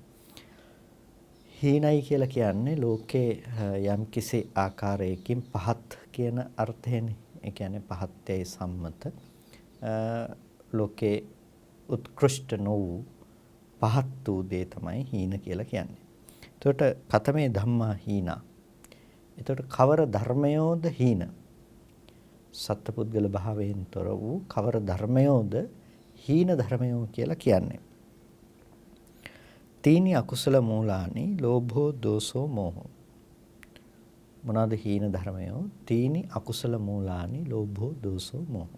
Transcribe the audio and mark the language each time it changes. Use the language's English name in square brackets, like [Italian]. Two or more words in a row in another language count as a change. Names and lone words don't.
[Sinhala] හීනයි කියලා කියන්නේ ලෝකේ යම් කිසි ආකාරයකින් පහත් කියන අර්ථයෙන්, ඒ කියන්නේ පහත්යයි සම්මත ලෝකේ උත්කෘෂ්ඨ නොවූ පහත් වූ දේ තමයි හීන කියලා කියන්නේ. [Pali] එතකොට කතමේ ධම්මා හීනා. [Sinhala] එතකොට කවර ධර්මයෝද හීන? සත්පුද්ගල භාවයෙන් තොර වූ කවර ධර්මයෝද හීන ධර්මයෝ කියලා කියන්නේ. [Pali] තීනි අකුසල මූලානි ලෝභෝ දෝසෝ මෝහෝ. [Sinhala] මොනවාද හීන ධර්මයෝ? [Pali] තීනි අකුසල මූලානි ලෝභෝ දෝසෝ මෝහෝ.